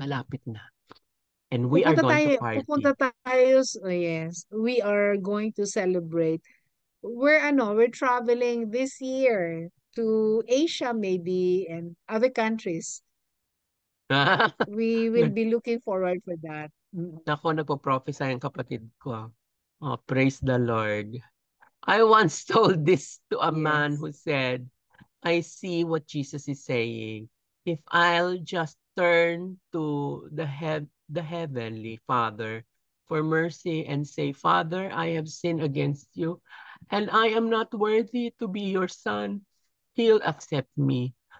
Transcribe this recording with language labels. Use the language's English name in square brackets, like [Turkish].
[Filipino] Malapit na. [English] And we are going to [Filipino] Pupunta [English] party. tayo, yes, we are going to celebrate. We're traveling this year to Asia maybe and other countries. We will be looking forward for that. Mm. [Filipino] Nako, nagpo-prophesy ang kapatid ko. [English] Oh, praise the Lord. I once told this to a man Yes. who said, I see what Jesus is saying. If I'll just turn to the heavenly Father for mercy and say, Father, I have sinned against you, and I am not worthy to be your son, He'll accept me.